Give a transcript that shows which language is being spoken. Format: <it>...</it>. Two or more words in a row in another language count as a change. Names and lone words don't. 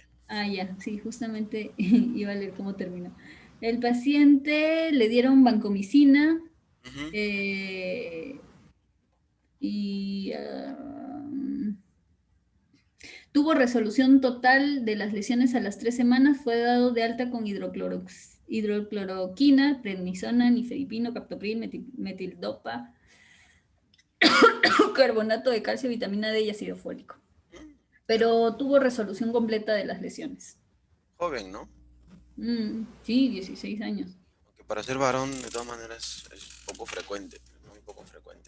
<es>Ah, ya, sí, justamente iba a leer cómo terminó. El paciente le dieron vancomicina Ujú. eh, y tuvo resolución total de las lesiones a las 3 semanas. Fue dado de alta con hidrocloroquina, prednisona, nifedipino, captopril, metildopa, carbonato de calcio, vitamina D y ácido fólico. Ya. Pero tuvo resolución completa de las lesiones. Joven, ¿no? Sí, 16 años. Aunque para ser varón, de todas maneras, es poco frecuente, muy poco frecuente.</es>